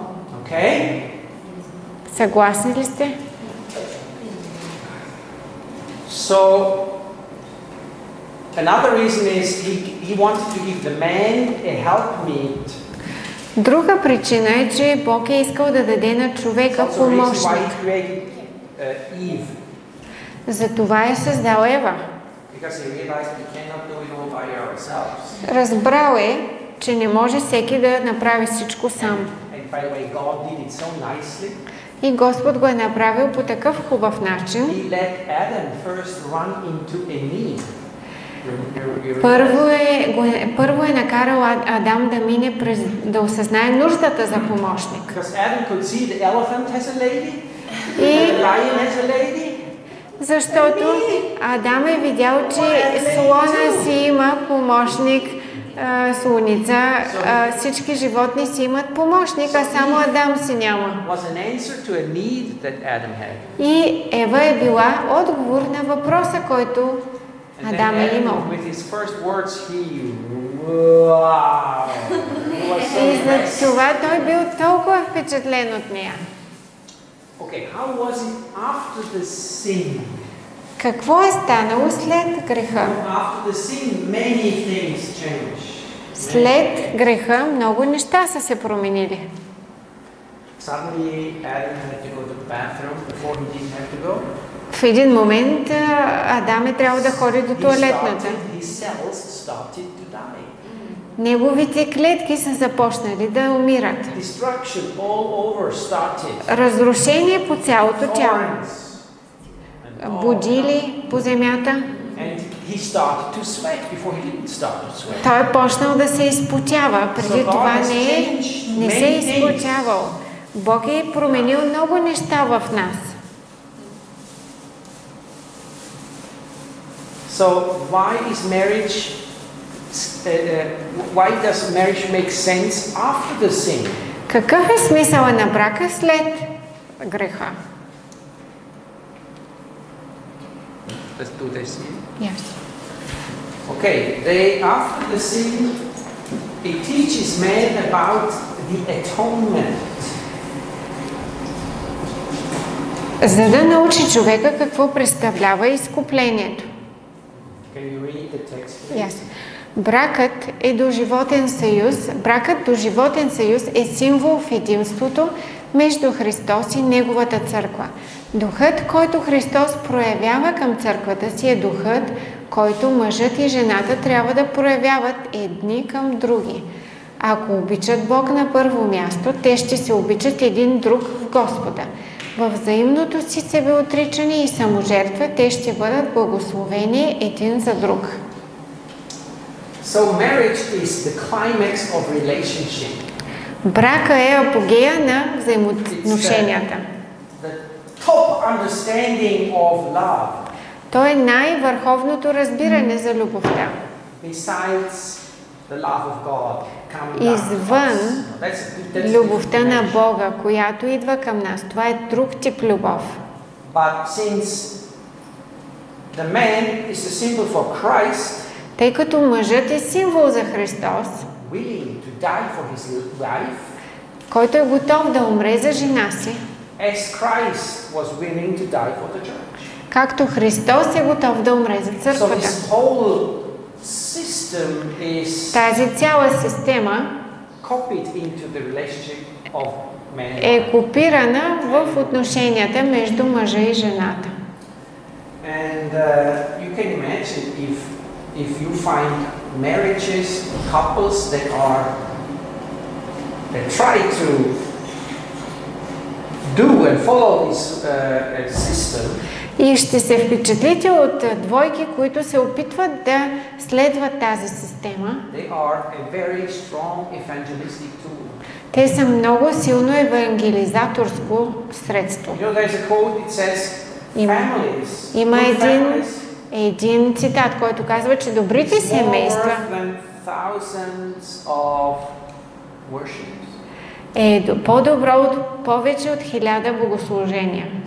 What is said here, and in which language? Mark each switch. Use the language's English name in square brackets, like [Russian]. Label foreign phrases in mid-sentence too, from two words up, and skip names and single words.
[English] Okay? [Bulgarian] Съгласни ли сте? [English] So another reason is he wanted to give the man a helpmeet. [Bulgarian] Друга причина е, че Бог е искал да даде на човека [English] That's the reason why [Bulgarian] помощник. [English] he created Eve. [Bulgarian] Затова е създал Ева. [English] Because he realized we cannot do it all by ourselves. [Bulgarian] Разбрал е, че не може всеки да направи всичко сам. [English] And by the way, God did it so nicely. [Bulgarian] И Господ го е направил по такъв хубав начин. [English] He let Adam first run into a need. [Bulgarian] Първо е накарал Адам да мине през, да осъзнае нуждата за помощник. [English] Because Adam could see the elephant has a lady, [Bulgarian] И [English] the lion has a lady. [Bulgarian] защото Адам е видял, че слона си има помощник, слоница, всички животни си имат помощник, а само Адам си няма. [English] Was an answer to a need that Adam had. [Bulgarian] И Ева е била отговор на въпроса, който [English] And [Bulgarian] Адам [English] then [Bulgarian] е [English] Adam, [Bulgarian] имал. [English] with his first words, wow, he was so [Bulgarian] И [English] impressed. [Bulgarian] за това той бил толкова впечатлен от нея. [English] Okay, how was it after the sin? [Bulgarian] Какво е станало след греха? [English] After the sin, many things changed. [Bulgarian] След греха много неща са се променили. [English] Suddenly, Adam had to go to the bathroom before he didn't have to go. [Bulgarian] В един момент Адам е трябвало да ходи до туалетната. [English] His cells started to die. [Bulgarian] Неговите клетки са започнали да умират. [English] Destruction all over started. [Bulgarian] Разрушение по цялото тяло. [English] Thorns and all [Bulgarian] Будили по земята. [English] And he started to sweat before he didn't start to sweat. [Bulgarian] Той е почнал да се изпотява. Преди това не се е изпотявал. Бог е променил много неща в нас. [English] So why is marriage? Why does marriage make sense after the sin? [Bulgarian] Какъв е смисълът на брака след греха? [English] Let's do this. Yes. Okay, after the sin, it teaches man about the atonement. [Bulgarian] За да научи човека какво представлява изкуплението. [English] Can you read the text? Yes. [Bulgarian] Бракът е доживотен съюз. Бракът доживотен съюз е символ в единството между Христос и Неговата църква. Духът, който Христос проявява към църквата си, е духът, който мъжът и жената трябва да проявяват едни към други. Ако обичат Бог на първо място, те ще се обичат един друг в Господа. Във взаимното си себеотричане и саможертва те ще бъдат благословени един за друг. [English] So marriage is the climax of relationship. [Bulgarian] Брака е апогея на взаимоотношенията. [English] The top understanding of love. [Bulgarian] То е най-върховното разбиране за любовта. [English] Besides the love of God. [Bulgarian] Извън любовта на Бога, която идва към нас. Това е друг тип любов. [English] But since the man is the symbol for Christ, [Bulgarian] тъй като мъжът е символ за Христос, [English] willing to die for his wife, [Bulgarian] който е готов да умре за жена си, [English] as Christ was willing to die for the church. [Bulgarian] Както Христос е готов да умре за църквата. [English] So this whole system is [Bulgarian] тази цяла система е копирана в отношенията между мъжа и жената. [English] And you can imagine if you find marriages, couples that try to do and follow this system. [Bulgarian] И ще се впечатлите от двойки, които се опитват да следват тази система. Те са много силно евангелизаторско средство. Има един цитат, който казва, че добрите семейства е по-добро от повече от 1000 богослужения.